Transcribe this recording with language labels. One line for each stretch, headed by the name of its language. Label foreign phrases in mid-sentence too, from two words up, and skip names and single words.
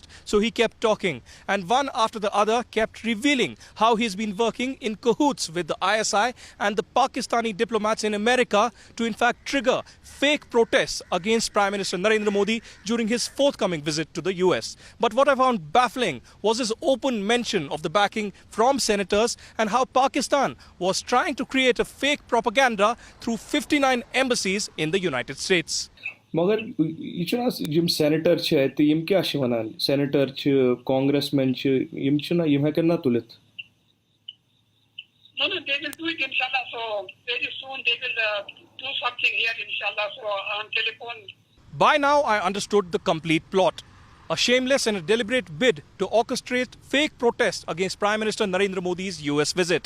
English: So he kept talking and one after the other kept revealing how he's been working in cahoots with the ISI and the Pakistani diplomats in America to in fact trigger fake protests against Prime Minister Narendra Modi during his forthcoming visit to the US. But what I found baffling was his open mention of the backing from senators and how Pakistan was trying to create a fake propaganda through 59 embassies in the United States.
Kashmiri: मगर ये च ना यम सेनेटर छ तो यम क्या छ वनान सेनेटर छ कांग्रेसमैन छ यम छ ना यम हेकन ना तुलित.
English: No, they will do it inshallah. So very soon they will do something here inshallah. So on telephone. By now I understood the complete plot. A shameless and a deliberate bid to orchestrate fake protests against Prime Minister Narendra Modi's US visit.